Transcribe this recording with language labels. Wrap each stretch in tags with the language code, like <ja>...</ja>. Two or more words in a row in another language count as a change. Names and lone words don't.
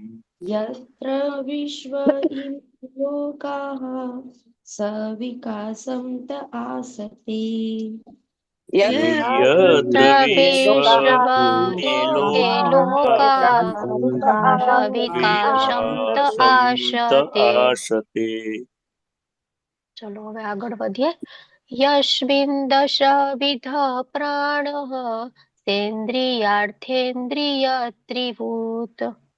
<sa>यत्र विश्व इमे लोकाः सविकासं त आसते यत्र विश्व इमे लोकाः सविकाशं त आशते</sa> <gu>चलो હવે આગળ વધીએ</gu> <sa>यस्मिन् दशविध प्राणः सेन्द्रियार्थेन्द्रियत्रिभूत</sa>